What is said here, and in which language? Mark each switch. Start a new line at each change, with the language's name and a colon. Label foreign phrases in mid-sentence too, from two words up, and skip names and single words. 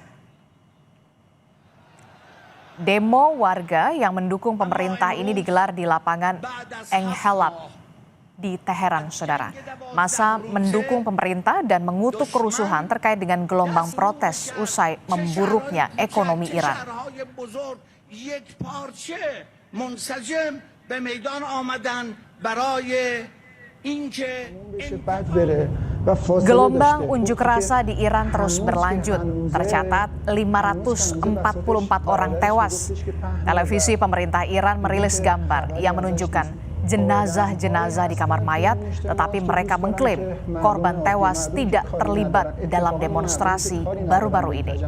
Indonesian: Demo warga yang mendukung pemerintah ini digelar di lapangan Enghelab di Teheran, saudara. Massa mendukung pemerintah dan mengutuk kerusuhan terkait dengan gelombang protes usai memburuknya ekonomi Iran.
Persian: منسجم به میدان آمدن برای اینکه
Indonesian: Gelombang unjuk rasa di Iran terus berlanjut. Tercatat 544 orang tewas. Televisi pemerintah Iran merilis gambar yang menunjukkan jenazah-jenazah di kamar mayat, tetapi mereka mengklaim korban tewas tidak terlibat dalam demonstrasi baru-baru ini.